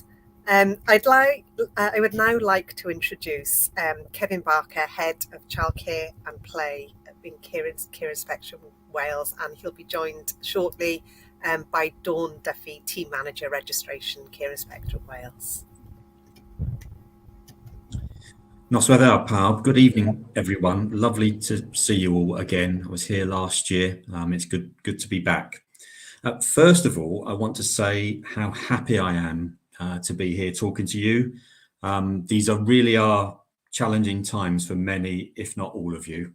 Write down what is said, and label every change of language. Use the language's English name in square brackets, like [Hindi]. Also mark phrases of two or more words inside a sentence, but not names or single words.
[English] I would now like to introduce Kevin Barker, Head of Childcare and Play in Care Spectrum Wales, and he'll be joined shortly by Dawn Duffy, Team Manager Registration, Care Spectrum Wales. [Welsh] Nosweather pawb. [English] Good evening, everyone. Lovely to see you all again. I was here last year. It's good to be back. First of all, I want to say how happy I am to be here talking to you. These really are challenging times for many, if not all of you.